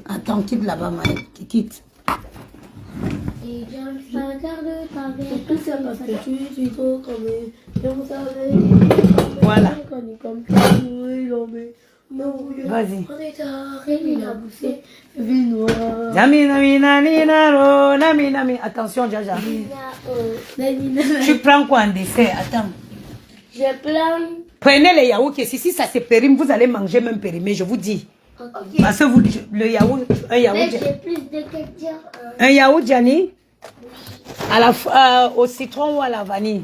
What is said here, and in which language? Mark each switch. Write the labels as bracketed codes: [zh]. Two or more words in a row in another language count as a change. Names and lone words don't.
[fr] Attends, quitte là-bas, Maëlle. Quitte. Et je me regarde ta Et tout ça parce que tu suis trop comme on savait. Voilà. Vas-y. On est arrivé la bouffée. Vie noire. Nami, nami, nani, naro, nami, nami. Attention, Jaja. Tu prends quoi en dessert? Attends. J'ai plein. Prenez les yaourts qui si ça se périme, vous allez manger même périmé, je vous dis. Parce que vous, le yaourt, un yaourt. Mais j'ai plus de ketchup. Un yaourt, Gianni? À au citron ou à la vanille?